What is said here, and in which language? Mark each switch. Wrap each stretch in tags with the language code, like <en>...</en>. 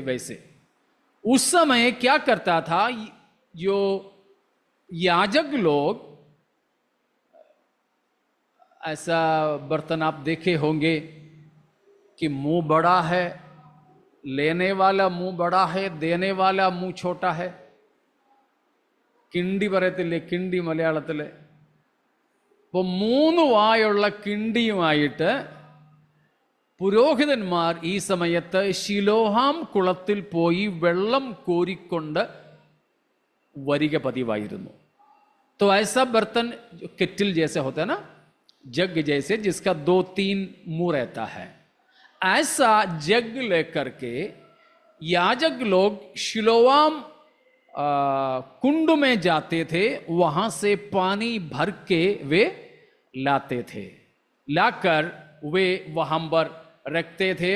<hi>वैसे उस समय क्या करता था, जो याजक लोग, ऐसा बर्तन आप देखे होंगे कि मुंह बड़ा है, लेने वाला मुंह बड़ा है, देने वाला मुंह छोटा है.</hi> <ml>കിണ്ടി പറയത്തില്ലേ, കിണ്ടി മലയാളത്തില്. അപ്പൊ 3 വായുള്ള കിണ്ടിയുമായിട്ട് പുരോഹിതന്മാർ ഈ സമയത്ത് ശിലോഹാം കുളത്തിൽ പോയി വെള്ളം കോരിക്കൊണ്ട് വരിക പതിവായിരുന്നു.</ml> <hi>तो ऐसा बर्तन जो केटल जैसे होता है ना, जग जैसे, जिसका 2-3 मुंह रहता है, ऐसा जग लेकर के याजक लोग शिलोआम कुंड में जाते थे, वहां से पानी भर के वे लाते थे, लाकर वे वहां पर रखते थे।</hi>